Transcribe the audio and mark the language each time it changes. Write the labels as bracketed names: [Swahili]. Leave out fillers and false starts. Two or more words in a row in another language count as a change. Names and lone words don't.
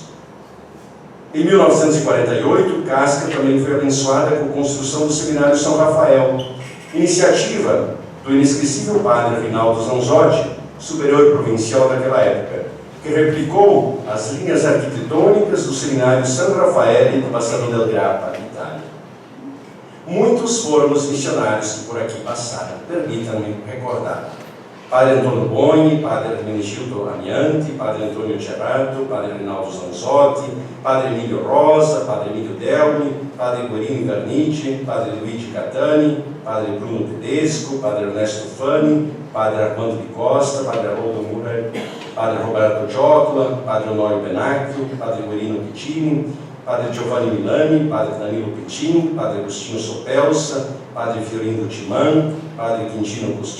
[Portuguese] Em 1948, Casca também foi abençoada com a construção do Seminário São Rafael, iniciativa do inesquecível padre Rinaldo Zanzotti, superior provincial daquela época, que replicou as linhas arquitetônicas do Seminário San Raffaele de Bassano del Grappa, Itália. Muitos foram os missionários que por aqui passaram, permitam-me recordar. Padre Antônio Boni, Padre Hermenegildo Amianti, Padre Antônio Gerardo, Padre Rinaldo Zanzotti, Padre Emílio Rosa, Padre Emílio Delmi, Padre Guerino Garnitti, Padre Luigi Catani, Padre Bruno Tedesco, Padre Ernesto Fani, Padre Armando de Costa, Padre Haroldo Murray, Padre Roberto Giotla, Padre Honório Benacchio, Padre Guerino Piccini, Padre Giovanni Milani, Padre Danilo Piccini, Padre Agostinho Sopelsa, Padre Fiorino Timán, Padre Quintino